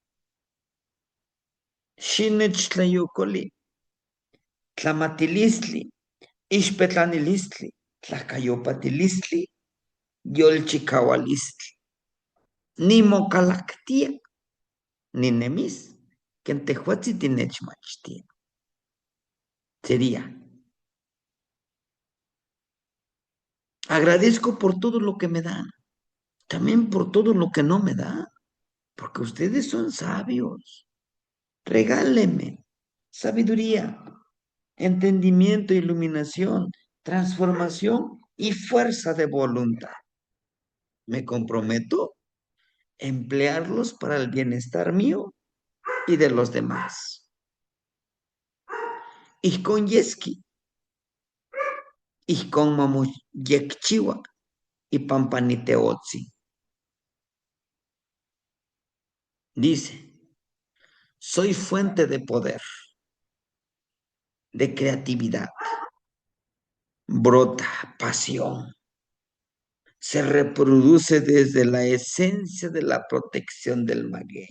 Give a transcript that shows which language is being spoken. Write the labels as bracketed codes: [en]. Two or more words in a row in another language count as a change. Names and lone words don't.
[nah] Xinech tlamatilistli, ixpetlanilistli, tlacayopatilistli, yolchicaualistli. Ni mocalactia, ni nemis, que en tehuatzi tinechmachtia. [es] Sería, agradezco por todo lo que me dan, también por todo lo que no me dan, porque ustedes son sabios. Regáleme sabiduría, entendimiento, iluminación, transformación y fuerza de voluntad. Me comprometo a emplearlos para el bienestar mío y de los demás. [nah] Ijkon yeski, ijkon yekchiwa y pampaniteotzi. [es] Dice, soy fuente de poder, de creatividad, brota pasión, se reproduce desde la esencia de la protección del maguey.